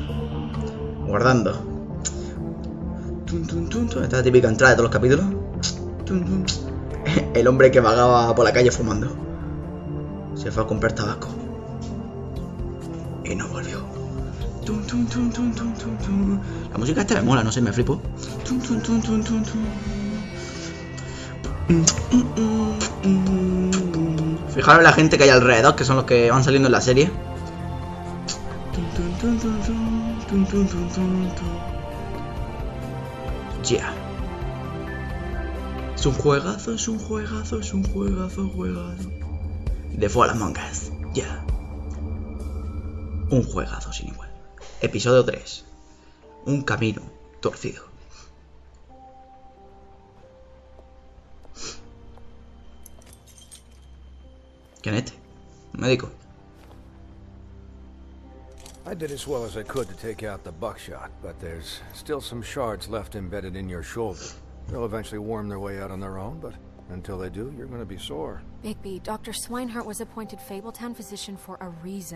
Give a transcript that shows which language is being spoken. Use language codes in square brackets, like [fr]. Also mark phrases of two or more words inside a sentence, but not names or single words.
[es] Guardando. Tum, tum, tum, tum. Esta es la típica entrada de todos los capítulos. Tum, tum. el hombre que vagaba por la calle fumando. Se fue a comprar tabaco. Y no volvió. Tum, tum, tum, tum, tum, tum, tum. La música esta me mola, no sé, me flipo. Tum, tum, tum, tum, tum, tum. Fijaros la gente que hay alrededor, que son los que van saliendo en la serie. Ya. Es un juegazo, es un juegazo, es un juegazo, juegazo. De fuera las mangas. Ya. Un juegazo sin igual. Episodio 3. Un camino torcido. ¿Quién es este? Un médico. [en] I did as well as I could to take out the buckshot, but there's still some shards left embedded in your shoulder. They'll eventually worm their way out on their own, but until they do, you're going to be sore. Bigby, Dr. Swinehart was appointed Fabletown physician for a reason.